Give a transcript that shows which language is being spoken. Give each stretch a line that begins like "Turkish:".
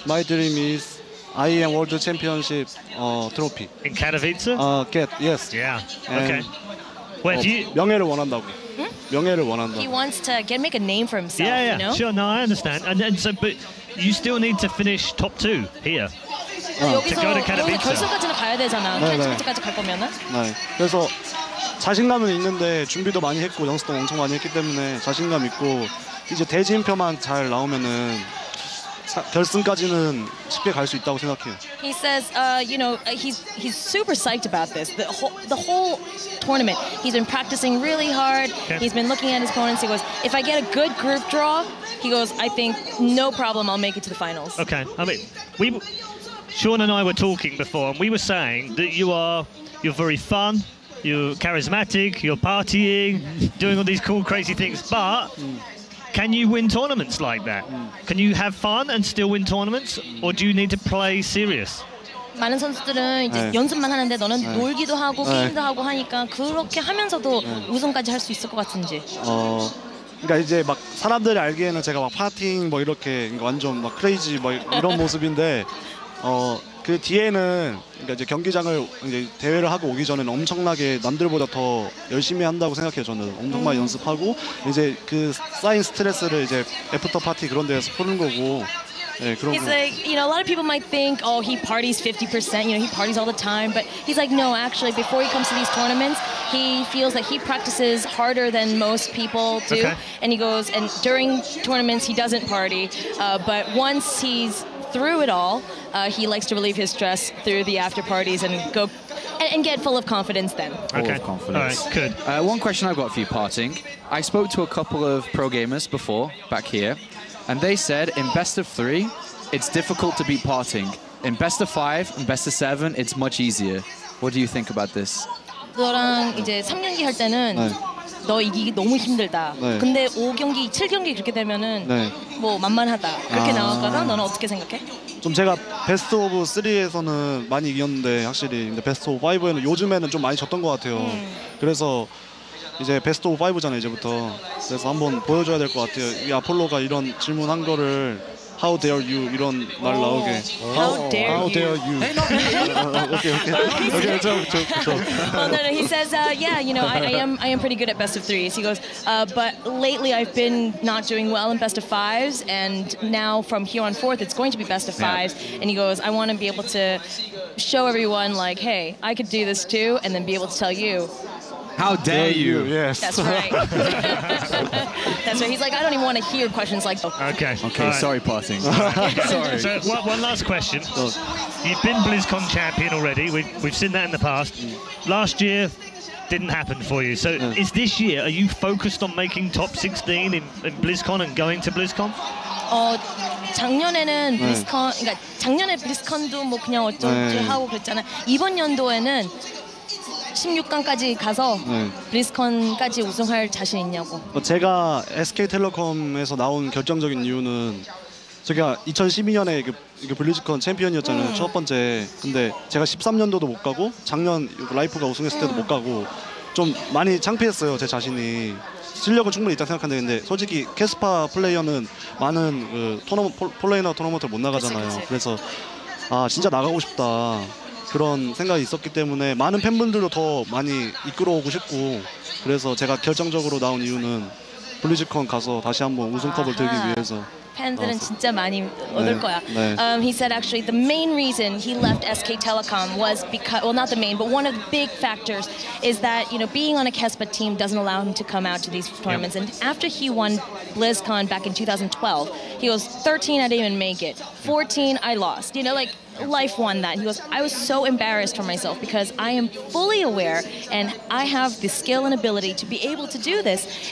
English: My dream is IEM World Championship trophy. In Katowice? Get yes. Yeah. And- Okay. Well, if you...
Korean: 명예를 원한다고. 명예를 원한다.
English: He wants to make a name for himself. Yeah, You know? sure. No, I understand. And so, but you still need to finish top 2 here.
Korean: 여기서
English: go to Katowice.
Korean: 결승까지는 가야 되잖아. 네, 네. 캔처까지 갈 거면은. 네. 그래서 자신감은 있는데 준비도 많이 했고 연습도 엄청 많이 했기 때문에 자신감 있고 이제 대진표만 잘 나오면은 결승까지는 쉽게 갈 수 있다고 생각해요.
English: He says, he's super psyched about this. The whole tournament, he's been practicing really hard. Okay. He's been looking at his opponents. He goes, if I get a good group draw, he goes, I think no problem, I'll make it to the finals. Okay. I mean, Sean and I were talking before, and we were saying that you're very fun, you're charismatic, you're partying, doing all these cool, crazy things, but can you win tournaments like that? Can you have fun and still win tournaments, or do you need to play serious?
Korean: 많은 선수들은 이제 네. 연습만 하는데 너는 네. 놀기도 하고 네. 게임도 하고 하니까 그렇게 하면서도 우승까지 할 수 있을 것 같은지. 그러니까 이제 막 사람들이 알기에는 제가 막 파팅 뭐 이렇게 완전 막 크레이지 뭐 이런 모습인데 그 뒤에는 그러니까 이제 경기장을 이제 대회를 하고 오기 전에는 엄청나게 남들보다 더 열심히 한다고 생각해요. 저는 엄청 많이 연습하고 이제 그 쌓인 스트레스를 이제 애프터 파티 그런 데서 푸는 거고. 네, 그런
English: He's
Korean: 거.
English: like, a lot of people might think, oh, he parties 50%, he parties all the time. But he's like, no, actually, before he comes to these tournaments, he feels that he practices harder than most people do. Okay. And he goes, and during tournaments, he doesn't party. But once he's through it all, he likes to relieve his stress through the after parties and go and get full of confidence then. Okay. of confidence. All right, good. One question I've got for you, Parting. I spoke to a couple of pro gamers before, back here, and they said in best of 3, it's difficult to beat Parting. In best of 5 and best of 7, it's much easier. What do you think about this?
Korean: 너랑 이제 3경기 할 때는 네. 너 이기기 너무 힘들다. 네. 근데 5경기, 7경기 그렇게 되면은 네. 뭐 만만하다. 그렇게 나왔거든. 너는 어떻게 생각해? 좀 제가 베스트 오브 3에서는 많이 이겼는데 확실히 근데 베스트 오브 5에는 요즘에는 좀 많이 졌던 것 같아요. 그래서 이제 베스트 오브 5잖아요 이제부터. 그래서 한번 보여줘야 될 것 같아요. 이 아폴로가 이런 질문한 거를
English: How dare you
Korean: 이런 말 나오게.
English: How dare How you? dare you. Okay, joke. Well, no, he says, yeah, you know, I am pretty good at best of threes. He goes, but lately I've been not doing well in best of fives, and now from here on forth it's going to be best of fives. And he goes, I want to be able to show everyone, like, hey, I could do this too, and then be able to tell you. How dare you? Yes. That's right. That's right. He's like, I don't even want to hear questions like, Okay. Okay, All right. sorry, PartinG. Sorry. So one last question. You've been BlizzCon champion already. We've seen that in the past. Last year didn't happen for you. So is this year, are you focused on making top 16 in BlizzCon and going to BlizzCon?
Korean: 작년에는 블리즈컨, 그러니까 작년에 블리즈컨도 뭐 그냥 어쩌지 하고 그랬잖아. 이번 연도에는 16강까지 가서 블리즈컨까지 우승할 자신 있냐고. 제가 SK텔레콤에서 나온 결정적인 이유는 제가 2012년에 그 블리즈컨 챔피언이었잖아요. 첫 번째. 근데 제가 13년도도 못 가고 작년 라이프가 우승했을 때도 못 가고 좀 많이 창피했어요. 제 자신이. 실력은 충분히 있다고 생각하는데 근데 솔직히 캐스파 플레이어는 많은 그 폴레이나 토너먼트를 못 나가잖아요. 그치. 그래서 아 진짜 나가고 싶다. 그런 생각이 있었기 때문에 많은 팬분들도 더 많이 이끌어오고 싶고 그래서 제가 결정적으로 나온 이유는 블리즈컨 가서 다시 한번 우승컵을 들기 위해서. 팬들은 진짜 많이 얻을 거야.
English: He said actually the main reason he left SK Telecom was because, well, not the main, but one of the big factors is that, you know, being on a KESPA team doesn't allow him to come out to these tournaments. And after he won BlizzCon back in 2012, he goes, 13, I didn't even make it. 14, I lost. You know, like, life won that. He goes, I was so embarrassed for myself because I am fully aware and I have the skill and ability to be able to do this.